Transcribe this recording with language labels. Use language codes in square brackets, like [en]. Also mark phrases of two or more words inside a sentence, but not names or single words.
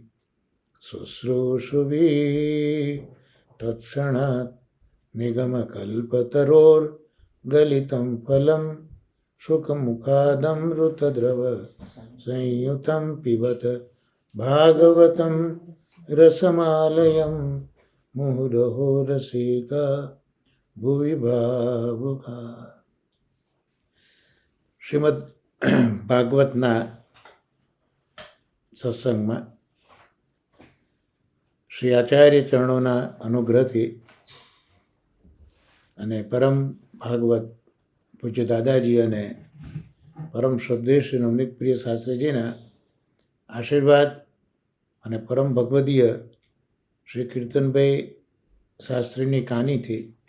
[sa] शुश्रूषुभिः तत्क्षणात् निगमकल्पतरोर्गलितं फलं शुकमुखादमृतद्रव संयुतं पिबत भागवतं रसमालयं मुहुरहो रसिका भुवि भावुका. [gu] શ્રીમદ ભાગવતના સત્સંગમાં શ્રી આચાર્ય ચરણોના અનુગ્રહથી અને પરમ ભાગવત પૂજ્ય દાદાજી અને પરમ શ્રદ્ધેય શ્રી નવનીતપ્રિય શાસ્ત્રીજીના આશીર્વાદ અને પરમ ભગવદીય શ્રી કીર્તનભાઈ શાસ્ત્રીની કાનીથી